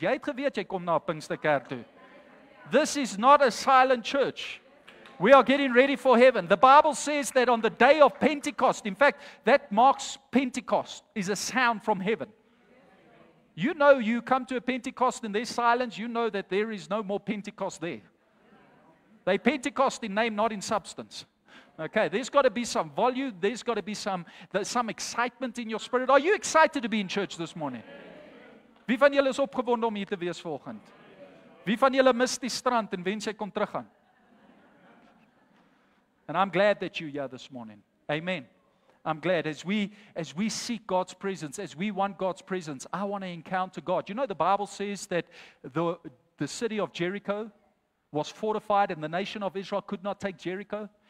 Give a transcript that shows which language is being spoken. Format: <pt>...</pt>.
<af>Jy het geweet jy kom na 'n Pinksterkerk toe.</af> <en>This is not a silent church. We are getting ready for heaven. The Bible says that on the day of Pentecost, in fact, that marks Pentecost, is a sound from heaven. You know, you come to a Pentecost and there's silence, you know that there is no more Pentecost there. They Pentecost in name, not in substance. Okay, there's got to be some volume, there's got to be some excitement in your spirit. Are you excited to be in church this morning?</en> <af>Wie van julle is opgewonde om hier te wees vanoggend? Wie van julle mis die strand en wens jy kon teruggaan?</af> <en>And I'm glad that you're here this morning. Amen. I'm glad as we seek God's presence, as we want God's presence, I want to encounter God. You know, the Bible says that the city of Jericho was fortified and the nation of Israel could not take Jericho.</en>